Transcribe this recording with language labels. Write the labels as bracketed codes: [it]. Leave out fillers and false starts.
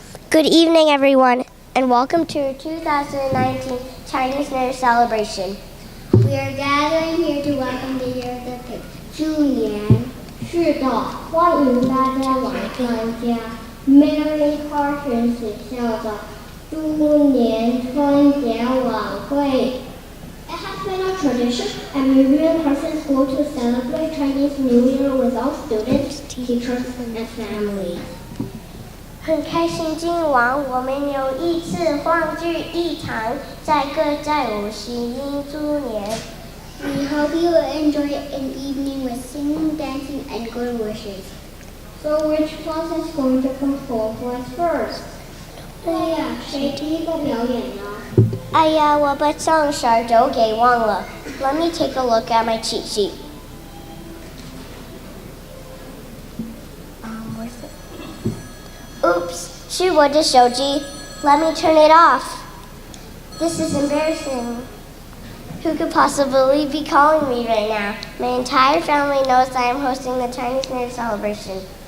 [en] Good evening, everyone, and welcome to 2019 Chinese New Year celebration. We are gathering here to welcome the year of the pig. [zh] 猪年是的，欢迎大家来参加 Marion CARSON 学校的猪年春节晚会。 [en] It has been a tradition at Marion CARSON School to celebrate Chinese New Year with all students, teachers, and families. [zh] 很开心，今晚我们有一次欢聚一堂，在歌在舞喜迎猪年。 [en] We hope you will enjoy an evening with singing, dancing, and good wishes. So which class is going to perform for us first? [zh] 对呀，谁第一个表演呢？哎呀，我把上手都给忘了。 [en] Let me take a look at my cheat sheet. Where's it? Oops, [zh] 是我的手机. [en] Let me turn it off. This is embarrassing. Who could possibly be calling me right now? My entire family knows that I'm hosting the Chinese New Year celebration.